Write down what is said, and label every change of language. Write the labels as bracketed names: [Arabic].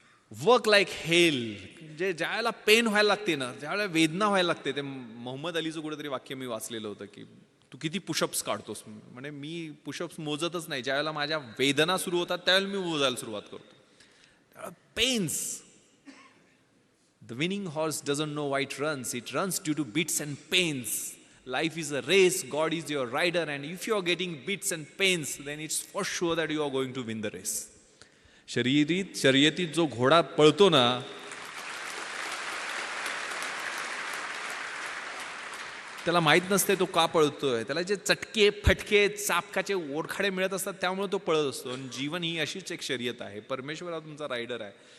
[English] work like hell, [Marathi] जे ज्यावेळेला pen व्हायला लागते ना, ज्यावेळेला वेदना व्हायला लागते. ते मोहम्मद अलीचं कुठेतरी वाक्य मी वाचलेलं होतं की तू किती पुशअप्स काढतोस. म्हणजे मी पुशअप्स मोजतच नाही, ज्यावेळेला माझ्या वेदना सुरू होतात त्यावेळेला मी मोजायला सुरुवात करतो. [English] Pains. The winning horse doesn't know why it runs. It runs due to beats and pains. Life is a race. God is your rider. And if you are getting beats and pains, then it's for sure that you are going to win the race. [Marathi] शर्यतीत जो घोडा पळतो ना, त्याला माहित नसते तो का पळतोय. त्याला जे चटके, फटके, चापकाचे ओरखाडे मिळत असतात त्यामुळे तो पळत असतो. आणि जीवन ही अशीच एक शर्यत आहे. परमेश्वर हा तुमचा रायडर आहे.